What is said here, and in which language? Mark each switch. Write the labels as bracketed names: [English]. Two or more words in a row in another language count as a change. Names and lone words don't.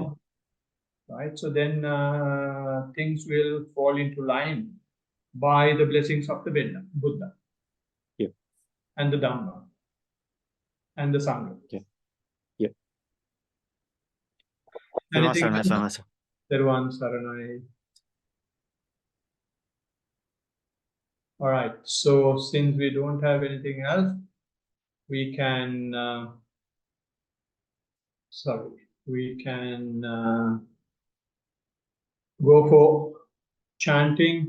[English] Right. So then things will fall into line by the blessings of the Buddha. Yeah. And the Dhamma. And the Sangha. Yeah. Yeah. Anything Sarana, else? [Sinhala] Sarana. තෙරුවන් සරණයි. [English] All right. So since we don't have anything else, we can go for chanting.